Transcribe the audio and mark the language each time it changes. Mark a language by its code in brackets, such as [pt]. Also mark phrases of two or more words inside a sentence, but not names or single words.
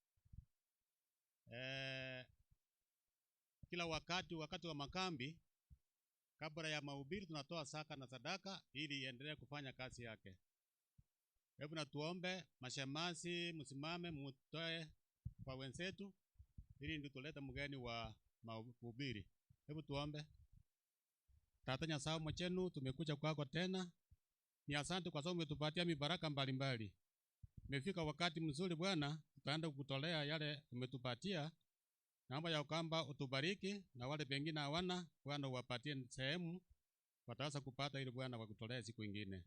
[sw] Kila wakati wa makambi, kabla ya mahubiri tunatoa saka na sadaka ili iendelee kufanya kazi yake. Hebu na tuombe. Mashemasi msimame mutoe kwa wenzetu ili ndio tulete mgeni wa mahubiri. Hebu tuombe. [luy] Tata Nyasaye mwachenu, [sw] tumekuja kwako tena. Ni asante kwa sababu umetupatia mibaraka mbalimbali. Imefika wakati mzuri Bwana, tutaenda kukutolea yale umetupatia. Naomba ya kwamba utubariki na wale pengine hawana, Bwana uwapatie sehemu wataweza kupata ili Bwana wakutolea siku nyingine.